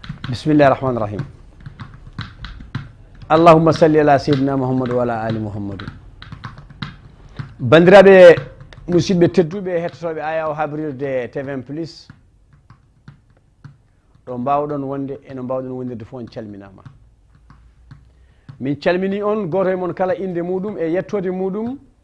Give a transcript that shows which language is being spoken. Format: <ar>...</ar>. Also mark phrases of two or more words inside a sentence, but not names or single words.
<ar>بسم الله الرحمن الرحيم. اللهم صل على سيدنا محمد وعلى آل محمد.</ar> <ff>Bandiraɓe musidɓe tedduɓe hettotoɓe Aya o habrirde T V M plus. Ɗo mbawɗon wonde, eno mbawɗon wondirde fo, on calminama. Min calmini on, goto e mon kala inde muɗum e yettode muɗum.</ff>